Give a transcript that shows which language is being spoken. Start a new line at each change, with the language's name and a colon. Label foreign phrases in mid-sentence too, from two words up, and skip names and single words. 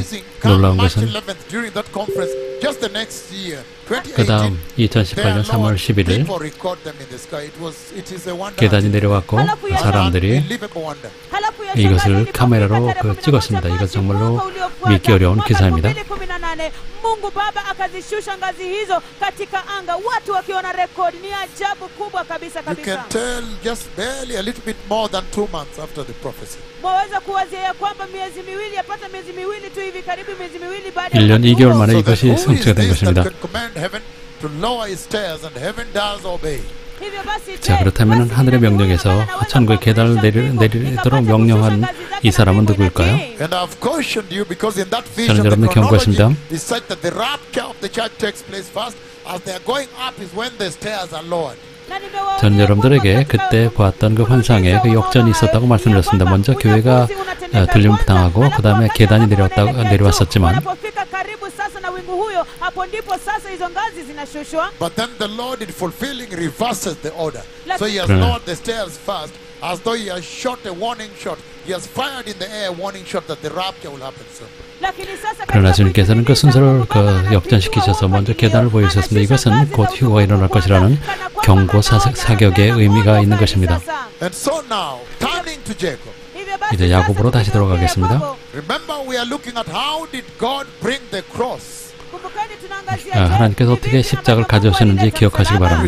Korean: 놀라운 것은 그 다음 2018년 3월 11일 계단이 내려왔고 사람들이 이것을 카메라로 찍었습니다. 이것 정말로 믿기 어려운 기사입니다.
Swahili: Mungu Baba akazishusha ngazi hizo katika anga, watu wakiona rekodi. Ni ajabu kubwa kabisa kabisa.
English: You can tell just barely a little bit more than 2 months after the prophecy.
Swahili: Mwaweza kuwazia ya kwamba miezi miwili, yapata miezi miwili tu hivi, karibu miezi miwili baada
Korean: 1년 2개월 만에 이것이 성취가 된 것입니다. 자, 그렇다면 하늘의 명령에서 천국의 계단을 내리도록 명령한 이 사람은 누구일까요? 저는 여러분을 경고했습니다. 저는 여러분들에게 그때 보았던 그 환상에 그 역전이 있었다고 말씀드렸습니다. 먼저 교회가 들림을 당하고 그 다음에 계단이 내려왔었지만 그러나
English: as though he has shot a warning shot. He has fired in the air a warning shot that the rapture will happen soon.
Korean: 그러나 주님께서는 그 순서를 역전시키셔서 먼저 계단을 보여주셨습니다. 이것은 곧 휴거가 일어날 것이라는 경고 사격의 의미가 있는 것입니다. 이제 야곱으로 다시 돌아가겠습니다. 하나님께서 어떻게 십자가를 가져오셨는지 기억하시기 바랍니다.